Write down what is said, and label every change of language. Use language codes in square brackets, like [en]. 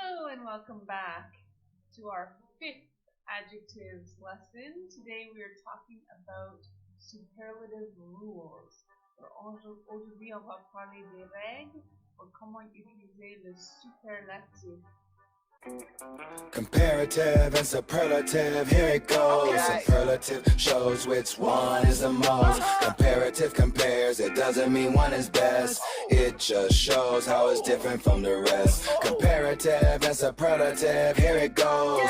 [en] and welcome back to our fifth adjectives lesson. Today we are talking about superlative rules. [fr] Aujourd'hui, on va parler des règles pour comment utiliser le superlatif. [en] Comparative and superlative, here it goes. Okay. Superlative shows which one is the most. Comparative compares, it doesn't mean one is best. It just shows how it's different from the rest. Comparative and superlative, here it goes.